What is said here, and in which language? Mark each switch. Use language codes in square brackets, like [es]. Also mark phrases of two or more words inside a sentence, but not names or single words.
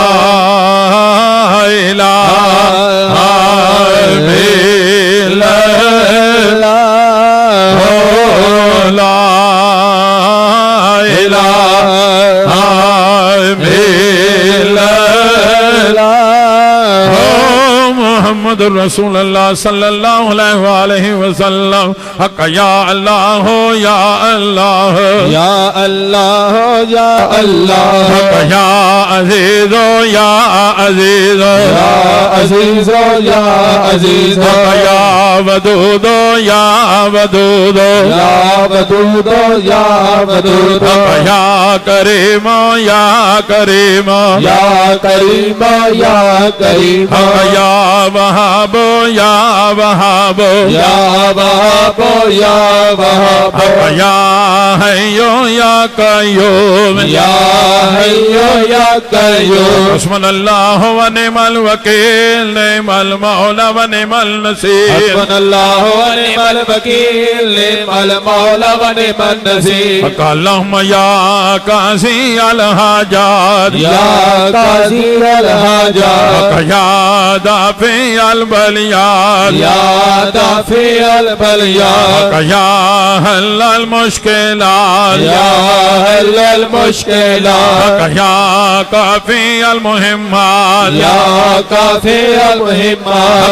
[ar] إله إلا الله لا إله إلا الله محمد رسول الله صلى الله عليه وسلم. حق يا الله يا الله يا الله يا الله حق يا عزيز يا عزيز يا عزيز يا عزيز حق يا ودود يا ودود يا ودود يا ودود حق يا كريم يا كريم يا كريم يا كريم حق يا وهاب يا وهاب يا وهاب يا وهاب حق يا حي يا قيوم يا حي يا قيوم. حسبنا الله ونعم الوكيل نعم المولى ونعم النصير حسبنا الله ونعم الوكيل نعم المولى ونعم النصير. حق اللهم يا قاضي الحاجات يا قاضي الحاجات حق يا دافع البليات يا دافع البليات يا حلال المشكلات يا حلال المشكلات يا كافي المهمات يا كافي المهمات